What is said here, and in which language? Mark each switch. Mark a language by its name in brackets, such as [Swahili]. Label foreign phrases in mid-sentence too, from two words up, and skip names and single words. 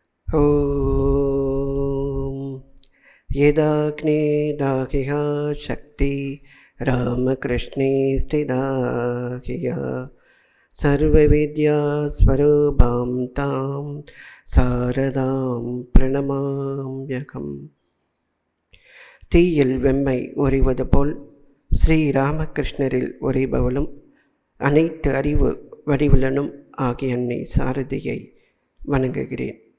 [Sanskrit] ॐ यदाग्ने दाहिः शक्ति रामकृष्णे स्थिता ह्यः सर्वविद्यास्वरूपां तां शारदां प्रणमाम्यहम्. [Tamil] தீயில் வெம்மை உறைவது போல் ஸ்ரீராமகிருஷ்ணரில் உறைபவளும் அனைத்து அறிவு வடிவுலனும் ஆகிய அன்னை சாரதியை வணங்குகிறேன்.